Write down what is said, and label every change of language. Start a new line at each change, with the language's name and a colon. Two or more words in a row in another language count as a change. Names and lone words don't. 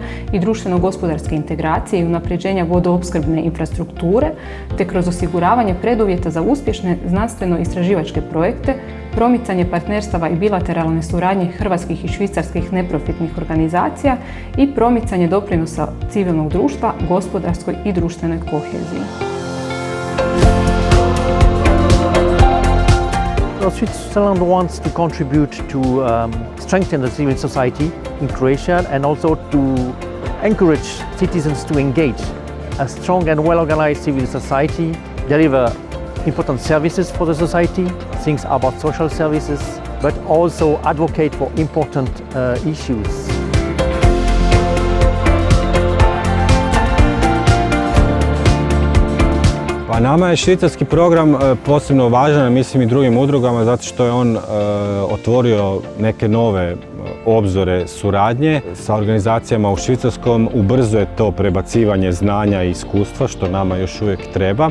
Croatian: i društveno-gospodarske integracije i unapređenja vodoopskrbne infrastrukture, te kroz osiguravanje preduvjeta za uspješne znanstveno-istraživačke projekte, promicanje partnerstava i bilateralne suradnje hrvatskih i švicarskih neprofitnih organizacija i promicanje doprinosa civilnog društva, gospodarskoj i društvenoj koheziji.
English: Switzerland wants to contribute to strengthen the civil society in Croatia and also to encourage citizens to engage. A strong and well-organized civil society deliver important services for the society, things about social services, but also advocate for important issues.
Croatian: Pa nama je švicarski program posebno važan, mislim i drugim udrugama, zato što je on otvorio neke nove obzore suradnje sa organizacijama u Švicarskom, ubrzuje to prebacivanje znanja i iskustva, što nama još uvijek treba.